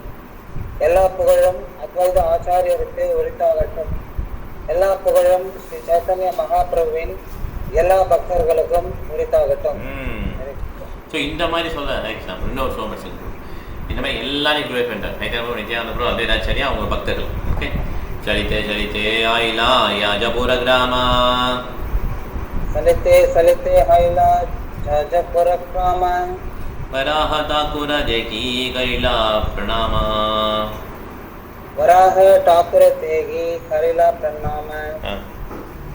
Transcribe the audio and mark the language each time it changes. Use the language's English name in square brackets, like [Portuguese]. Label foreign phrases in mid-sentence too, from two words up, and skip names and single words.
[Tamil] எல்லா புகழும் அத்வைத ஆச்சாரியருக்கு உரித்தாகட்டும். எல்லா புகழும் ஸ்ரீ சைத்தன்ய மகாபிரபுவின் எல்லா பக்தர்களுக்கும் உரித்தாகட்டும். ஸோ இந்த மாதிரி சொல்ல இன்னொரு சோமர் சொல்லுங்கள். இந்த மாதிரி எல்லாரையும் இன்க்ளூட் பண்ணுறாரு. நித்யானந்த பிரபு, அத்வைதாச்சாரியா, அவங்க பக்தர்கள். ஓகே, [Bangla] চলিতে চলিতে আইলা যাজপুর গ্রামা, চলিতে চলিতে আইলা যাজপুর গ্রামা, বরাহ ঠাকুর দেখি করিলা প্রণামা, বরাহ ঠাকুর দেখি করিলা প্রণামা.